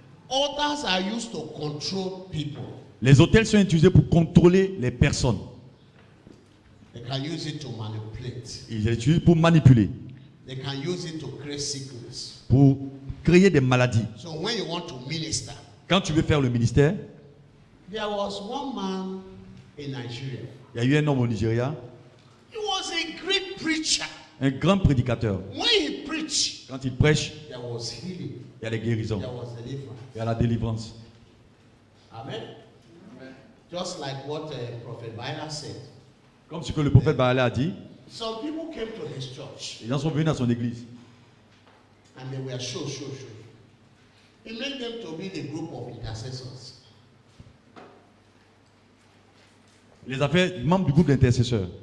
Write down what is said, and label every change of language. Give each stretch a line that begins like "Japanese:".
English: Altars are used to control people.
French: Les hôtels sont utilisés pour contrôler les personnes.
English: They can use it to manipulate.
French: Ils l'utilisent pour manipuler,
English: They can use it to create sickness.
French: pour créer des maladies.
English: So when you want to minister,
French: Quand tu veux faire le ministère,
English: there was one man in Nigeria.
French: il y a eu un homme au Nigeria,
English: He was a great preacher.
French: un grand prédicateur.
English: When he preached,
French: Quand il prêche,
English: there was healing.
French: il y a les guérisons,
English: There was deliverance.
French: il y a la délivrance.
English: Amen. Just like what Prophet Baila said.
French: Comme ce que le prophète Baal a dit,
English: Some people came to his church
French: les gens sont venus à son église.
English: and they were show. He made them to be the group of intercessors.
French: Il les a fait membres du groupe d'intercesseurs.